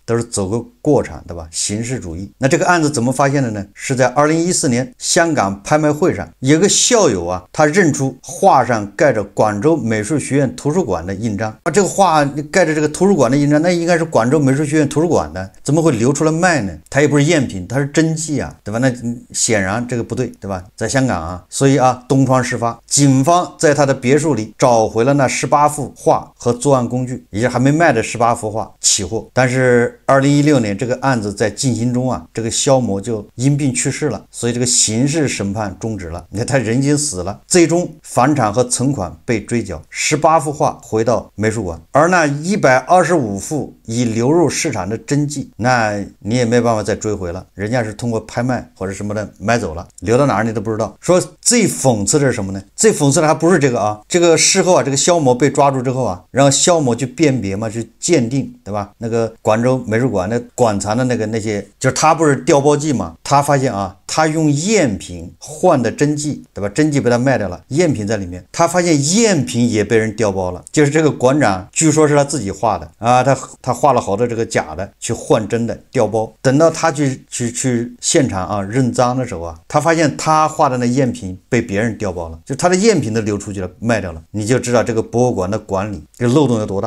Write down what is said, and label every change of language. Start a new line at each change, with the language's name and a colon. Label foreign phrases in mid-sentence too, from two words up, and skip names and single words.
Chinese: 都是走個過場，對吧？形式主義。那這個案子怎麼發現的呢？是在2014年香港拍賣會上，有個校友啊，他認出畫上蓋着廣州美術學院圖書館的印章。這個畫蓋着這個圖書館的印章，那應該是廣州美術學院圖書館的，怎麼會流出來賣呢？它也不是贗品，它是真跡啊，對吧？那顯然這個不对，對吧？在香港啊，所以啊，東窗事發，警方在他的別墅裡找回了那18幅畫和作案工具，也就是還沒賣的18幅畫起獲。但是2016年這個案子在進行中啊，這個蕭某某就因病去世了，所以这个刑事審判終止了。你看他人已經死了，最終房產和存款被追繳，18幅畫回到美術館，而那125幅已流入市場的真跡，那你也沒辦法再追回了，人家是通過拍賣或者什麼的買走了，留到哪兒你都不知道。說最諷刺的是什麼呢？最諷刺的還不是這個啊，這個事後啊，這個肖某被抓住之後啊，讓肖某去辨別嘛，去鑑定，對吧？那個廣州美術館的館藏的那些，就是他不是調包劑嘛，他發現啊，他用贗品換的真跡，對吧？真跡被他賣掉了，贗品在裡面，他發現贗品也被人調包了，就是這個館長據說是他自己畫的啊，他畫了好多這個假的去換真的調包，等到他去現場啊認贓的時候啊，他發現他畫的那贗品被別人調包了，就他的贗品都流出去了，賣掉了，你就知道這個博物館的管理這漏洞有多大。